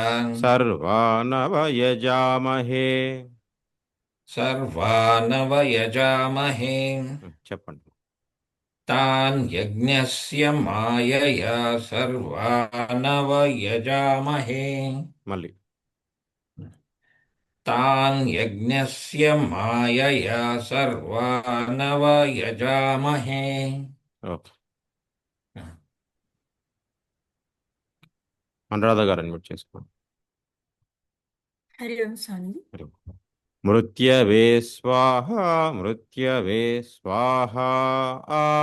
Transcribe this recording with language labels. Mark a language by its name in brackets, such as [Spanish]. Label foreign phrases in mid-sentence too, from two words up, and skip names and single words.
[Sanskrit] సర్వానవయజామహే. సర్వానవయజామహే. [Telugu] చెప్పండి. [Sanskrit] తాన్ యజ్ఞస్య మాయయా సర్వానవయజామహే. [Telugu] మళ్ళీ [Sanskrit] तान् यज्ञस्य मायया सर्वानवयजामहे [Telugu] ఓకే. అనురాధ గారు అన్మ్యూట్ చేసుకోండి. [Sanskrit] హరి ఓం [Telugu] స్వామి. [Sanskrit] మృత్యవే స్వాహ మృత్యవే స్వాహ ఆ.